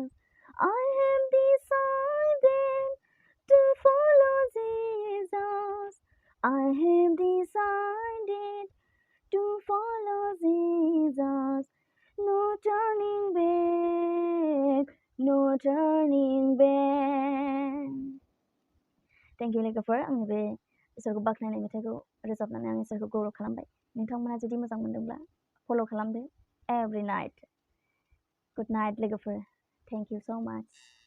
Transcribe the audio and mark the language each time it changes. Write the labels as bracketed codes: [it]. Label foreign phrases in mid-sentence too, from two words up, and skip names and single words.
[en] I have decided to follow Jesus. I have decided to follow Jesus. No turning back, no turning back. Thank you [brx] लोगोफोर आंनि बे इसोरखौ बाख्नायनाय मेथाइखौ रोजाबनानै आं इसोरखौ गौरव खालामबाय नोंथांमोना जुदि मोजां मोनदोंब्ला फल' खालामदो [en] every night. Good night लोगोफोर. Thank you so much.